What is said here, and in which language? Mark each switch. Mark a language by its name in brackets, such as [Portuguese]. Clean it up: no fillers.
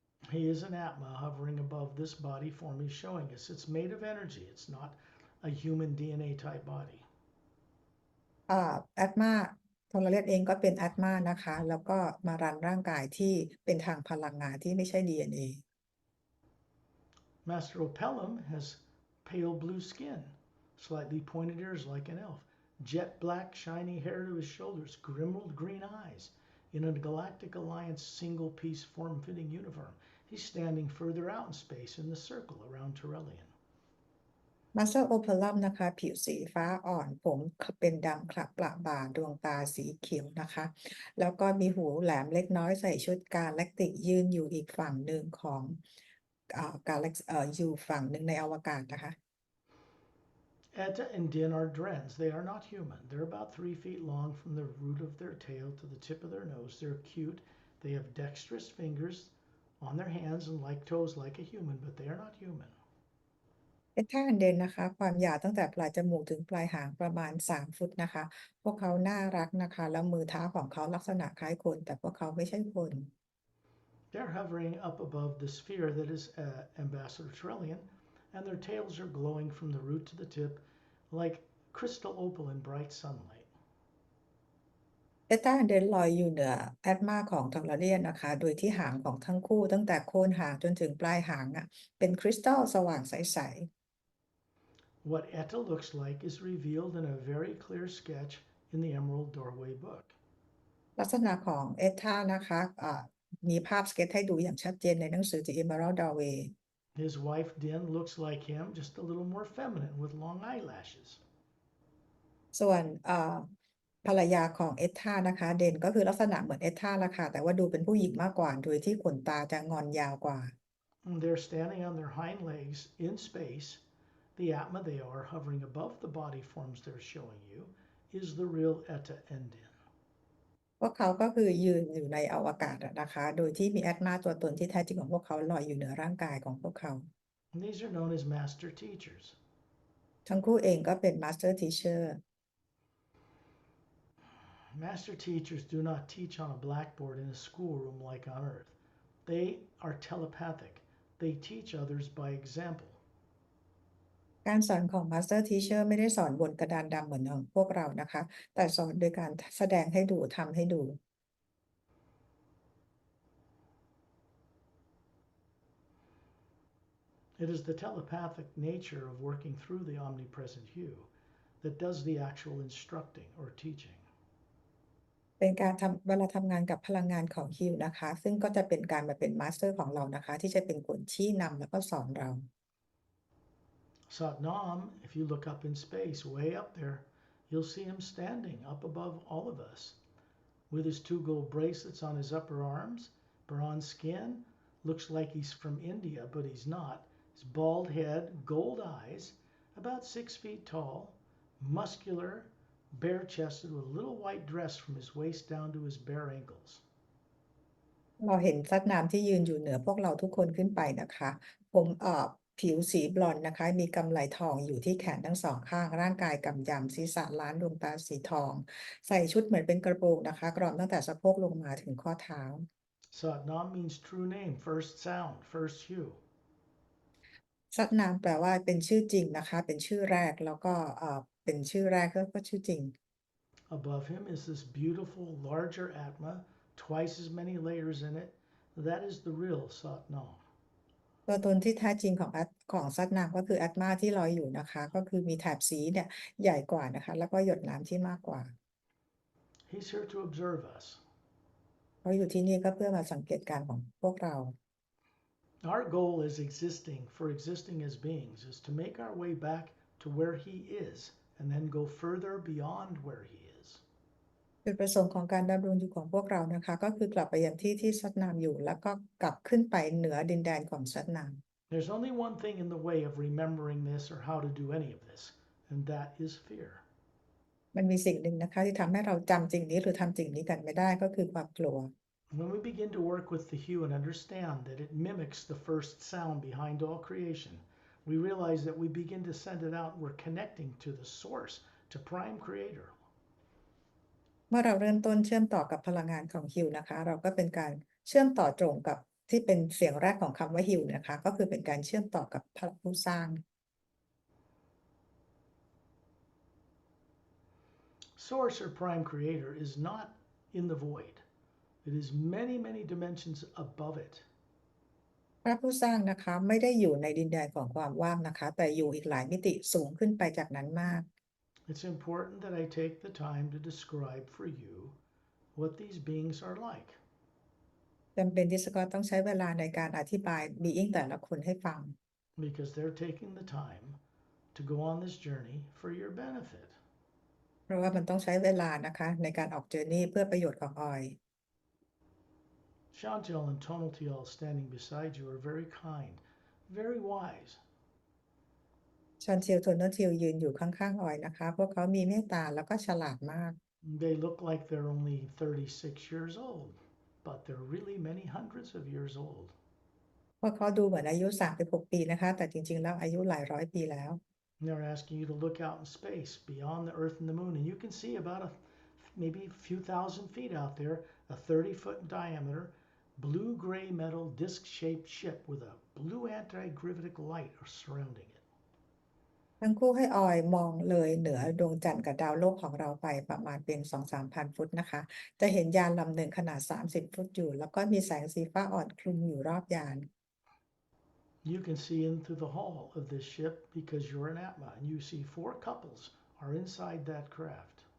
[English] He is an Atma hovering above this body form he's showing us. It's made of energy. It's not a human DNA type body. [Thai] แอดมาโทรเลียนเองก็เป็นแอดมานะคะแล้วก็มารันร่างกายที่เป็นทางพลังงานที่ไม่ใช่ DNA [English] Master Opellum has pale blue skin, slightly pointed ears like an elf, jet black shiny hair to his shoulders, emerald green eyes, in a Galactic Alliance single piece form fitting uniform. He's standing further out in space in the circle around Turellian. [Thai] มาสเตอร์โอเพลัมนะคะผิวสีฟ้าอ่อนผมเป็นดำคลับประบ่าดวงตาสีเขียวนะคะแล้วก็มีหูแหลมเล็กน้อยใส่ชุดกาแล็กติกยืนอยู่อีกฝั่งหนึ่งของกาแล็กอยู่ฝั่งหนึ่งในอวกาศนะคะ [English] Etta and Din are drens. They are not human. They're about 3 feet long from the root of their tail to the tip of their nose. They're cute. They have dexterous fingers on their hands and like toes like a human, but they are not human. [Thai] เอท่าอันเดนนะคะความยาวตั้งแต่ปลายจมูกถึงปลายหางประมาณ3 ฟุตนะคะพวกเขาน่ารักนะคะแล้วมือเท้าของเขาลักษณะคล้ายคนแต่พวกเขาไม่ใช่คน [English] They're hovering up above the sphere that is Ambassador Trillian, and their tails are glowing from the root to the tip like crystal opal in bright sunlight. [Thai] เอต้าอันเดนลอยอยู่เหนือแอดมาของทอร์เรียนนะคะโดยที่หางของทั้งคู่ตั้งแต่โคนหางจนถึงปลายหางเป็นคริสตัลสว่างใส [English] What Etta looks like is revealed in a very clear sketch in the Emerald Doorway book. [Thai] ๆลักษณะของเอท่านะคะมีภาพสเก็ตให้ดูอย่างชัดเจนในหนังสือ The Emerald Doorway [English] His wife Din looks like him, just a little more feminine with long eyelashes. [Thai] ส่วนภรรยาของเอท่านะคะเดนก็คือลักษณะเหมือนเอท่าละค่ะแต่ว่าดูเป็นผู้หญิงมากกว่าโดยที่ขนตาจะงอนยาวกว่า [English] And they're standing on their hind legs in space. The Atma they are, hovering above the body forms they're showing you, is the real Etta and Din. [Thai] พวกเขาก็คือยืนอยู่ในอวกาศนะคะโดยที่มีแอตมาตัวตนที่แท้จริงของพวกเขาลอยอยู่เหนือร่างกายของพวกเขา [English] And these are known as master teachers. [Thai] ทั้งคู่เองก็เป็น Master Teacher [English] Master teachers do not teach on a blackboard in a schoolroom like on Earth. They are telepathic. They teach others by example. [Thai] การสอนของ Master Teacher ไม่ได้สอนบนกระดานดำเหมือนของพวกเรานะคะแต่สอนโดยการแสดงให้ดูทำให้ดู [English] It is the telepathic nature of working through the omnipresent hue that does the actual instructing or teaching. [Thai] เป็นการเวลาทำงานกับพลังงานของฮิวนะคะซึ่งก็จะเป็นการมาเป็นมาสเตอร์ของเรานะคะที่จะเป็นคนชี้นำแล้วก็สอนเรา [English] Satnam, if you look up in space, way up there, you'll see him standing up above all of us with his 2 gold bracelets on his upper arms, bronze skin, looks like he's from India, but he's not. His bald head, gold eyes, about 6 feet tall, muscular, bare chested, with a little white dress from his waist down to his bare ankles. [Thai] เราเห็นซัดน้ำที่ยืนอยู่เหนือพวกเราทุกคนขึ้นไปนะคะผมผิวสีบลอนด์นะคะมีกำไลทองอยู่ที่แขนทั้งสองข้างร่างกายกำยำศีรษะล้านดวงตาสีทองใส่ชุดเหมือนเป็นกระโปรงนะคะกรอมตั้งแต่สะโพกลงมาถึงข้อเท้า [English] Satnam means true name, first sound, first hue. [Thai] ซัดน้ำแปลว่าเป็นชื่อจริงนะคะเป็นชื่อแรกแล้วก็เป็นชื่อแรกก็ชื่อจริง [English] Above him is this beautiful, larger Atma, twice as many layers in it. That is the real Satnam. [Thai] ตัวตนที่แท้จริงของซัดน้ำก็คือแอตมาที่ลอยอยู่นะคะก็คือมีแถบสีเนี่ยใหญ่กว่านะคะแล้วก็หยดน้ำที่มากกว่า [English] He's here to observe us. [Thai] เขาอยู่ที่นี่ก็เพื่อมาสังเกตการณ์ของพวกเรา [English] Our goal as existing as beings, is to make our way back to where he is and then go further beyond where he is. [Thai] จุดประสงค์ของการดำรงอยู่ของพวกเรานะคะก็คือกลับไปยังที่ที่ซัดน้ำอยู่แล้วก็กลับขึ้นไปเหนือดินแดนของซัดน้ำ [English] There's only one thing in the way of remembering this or how to do any of this, and that is fear. [Thai] มันมีสิ่งหนึ่งนะคะที่ทำให้เราจำสิ่งนี้หรือทำสิ่งนี้กันไม่ได้ก็คือความกลัว [English] When we begin to work with the hue and understand that it mimics the first sound behind all creation, we realize that we begin to send it out and we're connecting to the source, to Prime Creator. [Thai] เมื่อเราเริ่มต้นเชื่อมต่อกับพลังงานของฮิวนะคะเราก็เป็นการเชื่อมต่อตรงกับที่เป็นเสียงแรกของคำว่าฮิวนะคะก็คือเป็นการเชื่อมต่อกับพลังผู้สร้าง [English] Source or Prime Creator is not in the void. It is many, many dimensions above it. [Thai] พระผู้สร้างนะคะไม่ได้อยู่ในดินแดนของความว่างนะคะแต่อยู่อีกหลายมิติสูงขึ้นไปจากนั้นมาก [English] It's important that I take the time to describe for you what these beings are like. [Thai] จำเป็นที่สกอตต้องใช้เวลาในการอธิบายบีอิงแต่ละคนให้ฟัง [English] Because they're taking the time to go on this journey for your benefit. [Thai] เพราะว่ามันต้องใช้เวลานะคะในการออกเจอร์นี่เพื่อประโยชน์ของออย [English] Chantel and Tonaltiel standing beside you are very kind, very wise. [Thai] ชอนเทียวโทนเนอร์ทิวยืนอยู่ข้างๆออยนะคะพวกเขามีเมตตาแล้วก็ฉลาดมาก [English] They look like they're only 36 years old, but they're really many hundreds of years old. [Thai] พวกเขาดูเหมือนอายุ36ปีนะคะแต่จริงๆแล้วอายุหลายร้อยปีแล้ว [English] And they're asking you to look out in space beyond the Earth and the Moon, and you can see about maybe a few thousand feet out there, a 30-foot in diameter, blue-gray metal disc-shaped ship with a blue anti-gravitic light surrounding it. [Thai] ทั้งคู่ให้ออยมองเลยเหนือดวงจันทร์กับดาวโลกของเราไปประมาณเป็น 2-3 พันฟุตนะคะจะเห็นยานลำหนึ่งขนาด30ฟุตอยู่แล้วก็มีแสงสีฟ้าอ่อนคลุมอยู่รอบยาน [English] You can see into the hull of this ship because you're an Atma, and you see 4 couples are inside that craft.